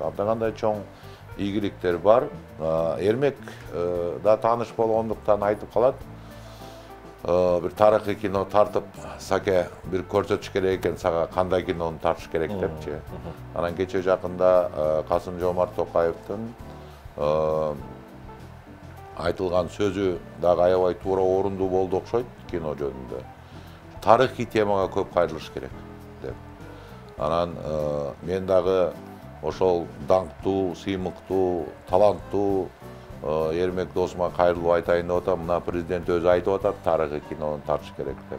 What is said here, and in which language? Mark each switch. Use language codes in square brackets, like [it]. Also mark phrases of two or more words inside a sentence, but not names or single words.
[ky] Абдагандай чоң ийгиликтер бар. Эрмек да тааныш болгондуктан айтып калат. Бир тарыхый кино тартып, саке бир көрсөтүш керек экен, сага кандай кинону тартыш керек депчи. Анан кече жакында Касым-Жомарт Токаевдин айтылған сөзі дағы аябай тура орынды болды окшойт кино жөнүндө. Тарыхый темага көп кайрылыш керек деп. Анан мен дагы ошол даңктуу, сыймыктуу, таланттуу Ермек досума кайрылып айтайын деп атам. Мына президент өзү айтып атат, тарыхый кинону тартыш керек деп.